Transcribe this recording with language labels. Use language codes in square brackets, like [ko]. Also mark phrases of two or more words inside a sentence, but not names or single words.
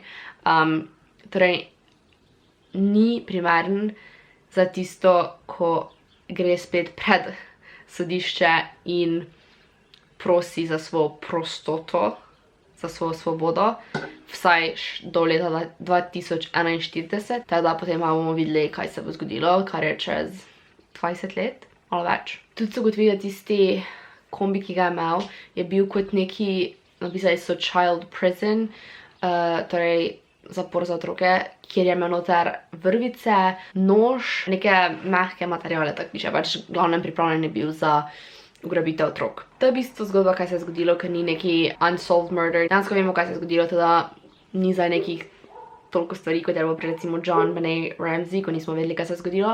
[sl] Torej, ni primeren za tisto, ko gre spet pred sodišče in prosi za svojo prostoto, za svojo svobodo, vsaj do leta 2041, teda potem bomo videli, kaj se bo zgodilo, kar je čez 20 let, malo več. Tudi so gotovili, da tisti kombi, ki ga je imel, je bil kot neki, napisali so [en] child prison, [sl] torej zapor za otroke, kjer je imel noter vrvice, nož, neke mehke materiale, tako piše, pač glavnem pripravljen je bil za ugrabitev otrok. To je v bistvu zgodba, kaj se je zgodilo, ker ni neki [en] unsolved murder. [sl] Dejansko vemo, kaj se je zgodilo, teda ni za nekih toliko stvari, kot je bilo pri recimo John Benet Ramsey, ko nismo vedeli, kaj se je zgodilo.